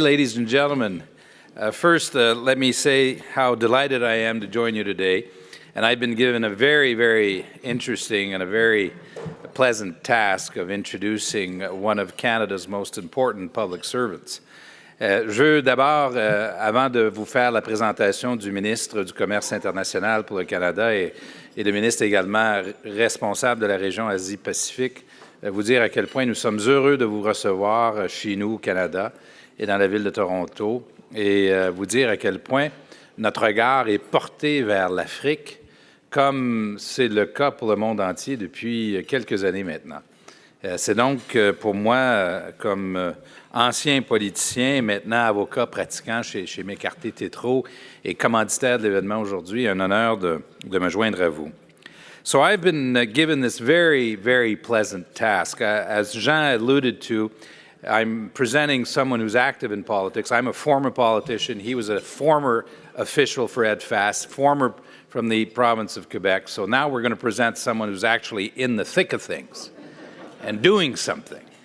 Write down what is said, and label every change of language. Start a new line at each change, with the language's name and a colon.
English: Ladies and gentlemen, first let me say how delighted I am to join you today. And I've been given a very, very interesting and a very pleasant task of introducing one of Canada's most important public servants.
French: Je veux d'abord, avant de vous faire la présentation du ministre du Commerce international pour le Canada et le ministre également responsable de la région Asie-Pacifique, vous dire à quel point nous sommes heureux de vous recevoir chez nous au Canada et dans la ville de Toronto, et vous dire à quel point notre regard est porté vers l'Afrique, comme c'est le cas pour le monde entier depuis quelques années maintenant. C'est donc pour moi, comme ancien politicien, maintenant avocat pratiquant chez McCarthy-Tétrault et commanditaire de l'événement aujourd'hui, un honneur de me joindre à vous.
English: So I've been given this very, very pleasant task. As Jean alluded to, I'm presenting someone who's active in politics. I'm a former politician. He was a former official for Ed Fast, former from the province of Quebec. So now we're going to present someone who's actually in the thick of things and doing something.